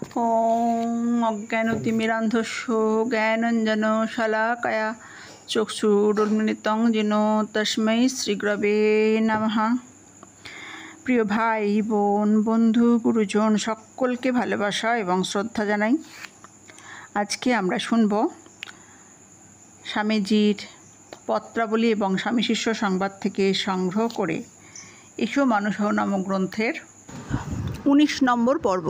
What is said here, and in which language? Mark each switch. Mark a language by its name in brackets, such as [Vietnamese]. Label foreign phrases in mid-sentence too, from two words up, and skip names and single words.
[Sanskrit] ॐ अज्ञानतिमिरान्धस्य ज्ञानाञ्जनशलाकया चक्षुरुन्मिलितं येन तस्मै श्रीगुरवे नमः। [Bangla] প্রিয় ভাই বোন বন্ধু গুরুজন সকলকে ভালোবাসা এবং শ্রদ্ধা জানাই। আজকে আমরা শুনব স্বামীজির পত্রাবলী এবং স্বামী শিষ্য সংবাদ থেকে সংগ্রহ করে এসো মানুষ হও নামক গ্রন্থের 19 নম্বর পর্ব।